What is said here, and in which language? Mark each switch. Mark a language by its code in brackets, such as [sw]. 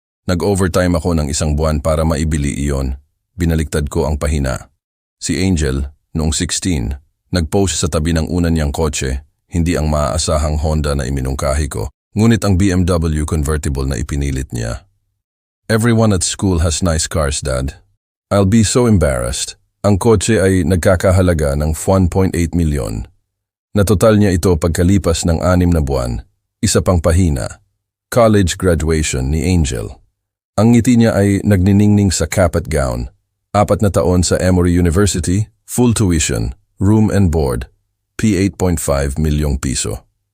[tl] Nag-overtime ako ng 1 buwan para maibili iyon. Binaliktad ko ang pahina. Si Angel, noong 16, nag-post sa tabi ng una niyang kotse, hindi ang maaasahang Honda na iminungkahi ko, ngunit ang BMW convertible na ipinilit niya. [en] Everyone at school has nice cars, Dad. I'll be so embarrassed. [tl] Ang kotse ay nagkakahalaga ng 1.8 milyon. Natotal niya ito pagkalipas ng 6 na buwan. Isa pang pahina. College graduation ni Angel. Ang ngiti niya ay nagniningning sa cap at gown. 4 na taon sa Emory University, [en] full tuition, room and board, [tl] P8.5 milyong piso.